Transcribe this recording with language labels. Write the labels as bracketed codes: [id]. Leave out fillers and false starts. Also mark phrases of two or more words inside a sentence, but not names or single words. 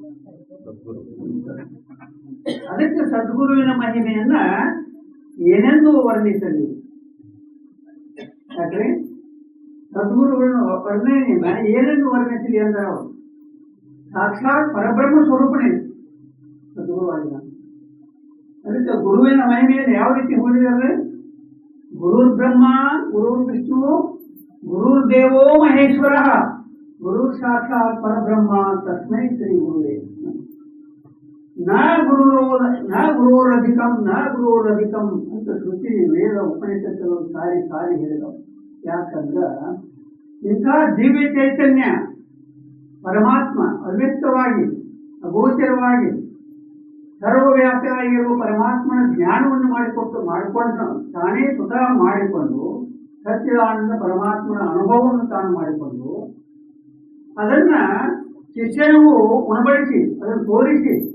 [kn] ಅದಕ್ಕೆ ಸದ್ಗುರುವಿನ ಮಹಿಮೆಯನ್ನ ಏನೆಂದು ವರ್ಣಿಸಲಿ? ಯಾಕ್ರಿ ಸದ್ಗುರುಗಳನ್ನ ವರ್ಣನೆಯನ್ನ ಏನೆಂದು ವರ್ಣಿಸಲಿ ಅಂದ್ರೆ ಅವರು ಸಾಕ್ಷಾತ್ ಪರಬ್ರಹ್ಮ ಸ್ವರೂಪಣೆ ಸದ್ಗುರುವಾಗಿನ. ಅದಕ್ಕೆ ಗುರುವಿನ ಮಹಿಮೆಯನ್ನು ಯಾವ ರೀತಿ ಹೋಲಿದ್ದಾರೆ? [sa] ಗುರುರ್ ಬ್ರಹ್ಮ, ಗುರುರ್ ವಿಷ್ಣು, ಗುರುರ್ ದೇವೋ ಮಹೇಶ್ವರ, ಗುರು ಸಾಕ್ಷಾತ್ ಪರಬ್ರಹ್ಮ ತಸ್ಮೈ ಶ್ರೀ ಗುರುವೇ. ನ ಗುರೋರಧಿಕಂ [kn] ಅಂತ ಶ್ರುತಿ ವೇದ ಉಪನಿಷತ್ತುಗಳು ಸಾರಿ ಹೇಳಿದವು. ಯಾಕಂದ್ರ ಇಂಥ ದಿವ್ಯ ಚೈತನ್ಯ ಪರಮಾತ್ಮ ಅವ್ಯಕ್ತವಾಗಿ ಅಗೋಚರವಾಗಿ ಸರ್ವವ್ಯಾಪಿಯಾಗಿರುವ ಪರಮಾತ್ಮನ ಜ್ಞಾನವನ್ನು ಮಾಡಿಕೊಂಡು ತಾನೇ ಸ್ವತಃ ಮಾಡಿಕೊಂಡು ಸಚ್ಚಿದಾನಂದ ಪರಮಾತ್ಮನ ಅನುಭವವನ್ನು ತಾನು ಮಾಡಿಕೊಂಡು ಅದನ್ನ ಶಿಷ್ಯನಿಗೂ ಉಣಬಡಿಸಿ ಅದನ್ನು ತೋರಿಸಿ